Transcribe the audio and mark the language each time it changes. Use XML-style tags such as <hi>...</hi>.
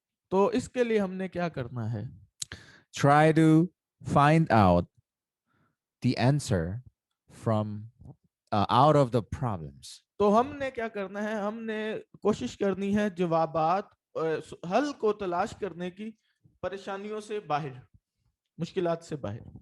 <hi>तो इसके लिए हमने क्या करना है?</hi> <en>Try to find out the answer from out of the problems.</en> <hi>तो हमने क्या करना है? हमने कोशिश करनी है जवाबात हल को तलाश करने की, परेशानियों से बाहर, मुश्किलात से बाहर.</hi>